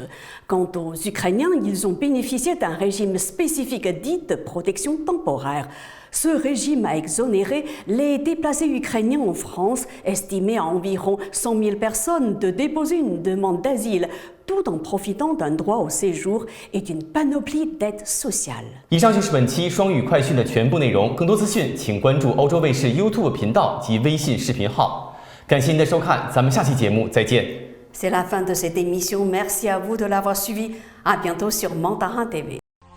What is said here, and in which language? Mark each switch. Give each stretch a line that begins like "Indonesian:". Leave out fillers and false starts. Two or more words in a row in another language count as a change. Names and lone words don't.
French: Quant aux Ukrainiens, ils ont bénéficié d'un régime spécifique dit de protection temporaire. Ce régime a exonéré les déplacés ukrainiens en France, estimés à environ 100 000 personnes, de déposer une demande d'asile, tout en profitant d'un droit au séjour et d'une panoplie d'aides sociales.
Chinese: 以上就是本期双语快讯的全部内容。更多资讯，请关注欧洲卫视 YouTube 频道及微信视频号。感谢您的收看，咱们下期节目再见。
French: C'est la fin de cette émission. Merci à vous de l'avoir suivi. À bientôt sur Mandarin TV.